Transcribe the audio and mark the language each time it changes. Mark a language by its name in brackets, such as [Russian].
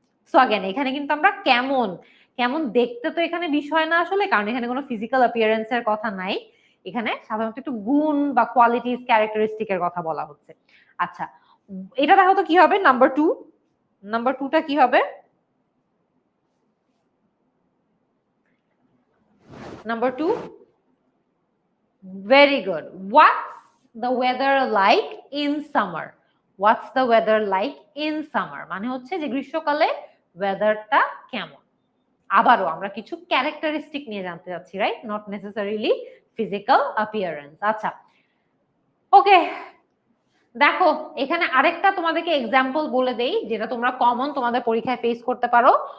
[Bangla] So again এখানে কিন্তু আমরা কেমন কেমন দেখতে তো এখানে বিষয় না আসলে, কারণ এখানে কোনো ফিজিক্যাল অ্যাপিয়ারেন্সের কথা নাই, এখানে সাধারণত একটু গুণ বা কোয়ালিটিস ক্যারেক্টারিস্টিকের কথা বলা হচ্ছে। আচ্ছা, এটা দেখো তো কি হবে, নাম্বার 2, নাম্বার 2টা কি হবে? [English] Number 2, very good. What's the weather like in summer? What's the weather like in summer? [Bangla] মানে হচ্ছে যে গ্রীষ্মকালে ওয়েদারটা কেমন। আবারও আমরা কিছু ক্যারেক্টারিস্টিক নিয়ে জানতে যাচ্ছি, right? Not necessarily physical appearance. আচ্ছা, ওকে, দেখো এখানে আরেকটা তোমাদেরকে এক্সাম্পল বলে দেই যেটা তোমরা কমন তোমাদের পরীক্ষায় ফেস করতে পারো।